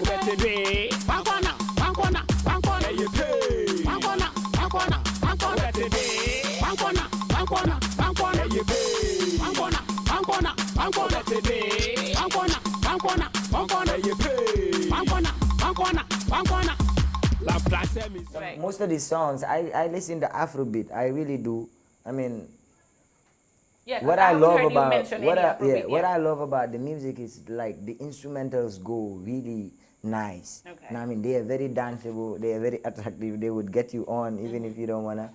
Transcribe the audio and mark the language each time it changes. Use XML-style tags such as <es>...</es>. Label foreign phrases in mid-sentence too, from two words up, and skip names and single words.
<en>Better be one corner, one corner, one corner. You pay. One corner, one corner, one corner. Better be one corner, one corner, one corner. You pay. One corner, one corner, one corner. Better be one corner, one corner, one corner. You pay. One corner, one corner, one corner. La place is Right. Most of these songs, I listen to Afrobeat. I really do. I mean, Yeah, what I love heard you about mention what any I, yeah, Afrobeat, what I love about the music is like the instrumentals go really nice. Okay. And I mean, they are very danceable. They are very attractive. They would get you on even if you don't wanna.</en>